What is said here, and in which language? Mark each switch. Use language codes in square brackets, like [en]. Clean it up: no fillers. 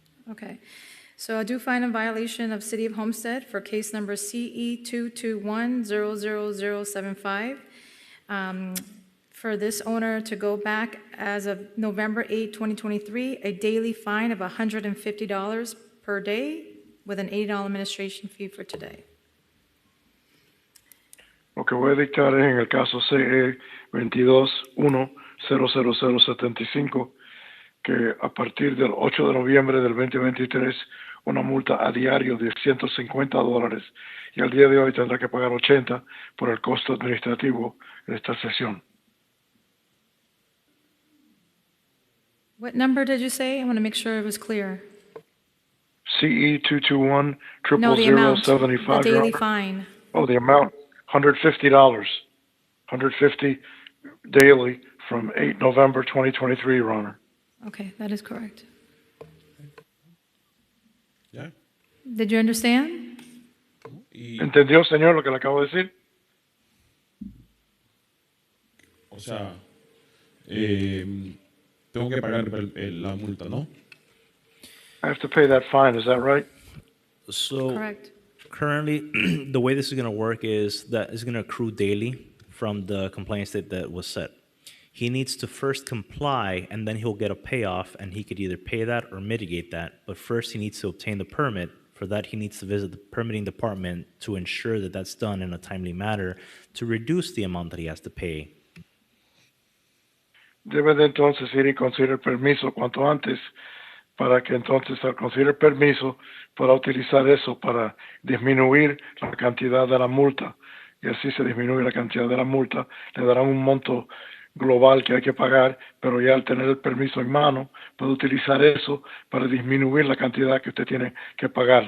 [en] Okay. So I do find a violation of City of Homestead for case number CE 221-00075. For this owner to go back as of November 8, 2023, a daily fine of $150 per day with an $80 administration fee for today. [es] Lo que voy a dictar es en el caso CE 22-1-00075 que a partir del 8 de noviembre del 2023 una multa a diario de $150 y al día de hoy tendrá que pagar 80 por el costo administrativo de esta sesión. [en] What number did you say? I want to make sure it was clear. CE 221 No, the amount, 0075. the daily fine. Oh, the amount, $150. $150 daily from 8 November 2023, Your Honor. Okay, that is correct. Yeah. Did you understand? [es] ¿Entendió, señor, lo que le acabo de decir? O sea, tengo que pagar la multa, ¿no? [en] I have to pay that fine, is that right? So Correct. currently, the way this is going to work is that it's going to accrue daily from the complaints that was set. He needs to first comply, and then he'll get a payoff, and he could either pay that or mitigate that. But first, he needs to obtain the permit. For that, he needs to visit the permitting department to ensure that that's done in a timely manner to reduce the amount that he has to pay. [es] Debe de entonces ir y conseguir el permiso cuanto antes para que entonces al conseguir el permiso pueda utilizar eso para disminuir la cantidad de la multa. Y así se disminuye la cantidad de la multa, le darán un monto global que hay que pagar, pero ya al tener el permiso en mano, puede utilizar eso para disminuir la cantidad que usted tiene que pagar.